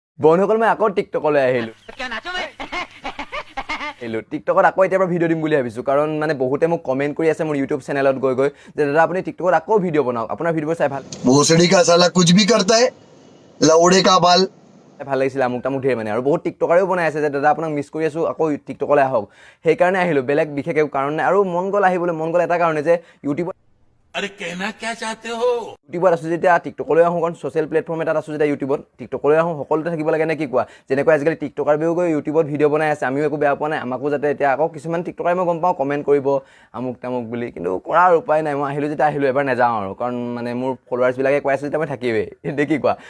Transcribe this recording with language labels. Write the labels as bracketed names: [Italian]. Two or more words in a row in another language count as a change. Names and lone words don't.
[Assamese] বন্ধুসকল মই আকৌ টিকটকলৈ আহিলোঁ টিকটকত আকৌ এতিয়াৰ পৰা ভিডিঅ' দিম বুলি ভাবিছোঁ কাৰণ মানে বহুতে মোক কমেণ্ট কৰি আছে মোৰ ইউটিউব চেনেলত গৈ যে দাদা আপুনি টিকটকত আকৌ ভিডিঅ' বনাওক আপোনাৰ ভিডিঅ'বোৰ চাই [Hindi] भोसड़ी का साला कुछ भी करता है लौड़े का बाल [Assamese] ভাল লাগিছিলে আমুক তামুক ধেৰ মানে আৰু বহুত টিকটকাৰেও বনাই আছে যে দাদা আপোনাক মিছ কৰি আছোঁ আকৌ টিকটকলৈ আহক সেইকাৰণে আহিলোঁ বেলেগ বিশেষ একো কাৰণ নাই আৰু মন গ'ল আহিবলৈ মন গ'ল এটা কাৰণে যে ইউটিউবত ইউটিউবত আছোঁ যেতিয়া টিকটকলৈ আহোঁ কাৰণ [English] social platform [Assamese] এটাত আছোঁ যেতিয়া ইউটিউবত টিকটকলৈ আহোঁ সকলোতে থাকিব লাগে নে কি কোৱা যেনেকৈ আজিকালি টিকটকাৰ বেও গৈ ইউটিউবত ভিডিঅ' বনাই আছে আমিও একো বেয়া পোৱা নাই আমাকো যাতে এতিয়া আকৌ কিছুমান টিকটকাৰে মই গম পাওঁ কমেণ্ট কৰিব আমুক তামুক বুলি কিন্তু কৰাৰ উপায় নাই মই আহিলোঁ যেতিয়া আহিলোঁ এবাৰ নাযাওঁ আৰু কাৰণ মানে মোৰ ফলোৱাৰ্ছবিলাকে কৈ আছে যেতিয়া মই থাকিমেই এতিয়া কি কোৱা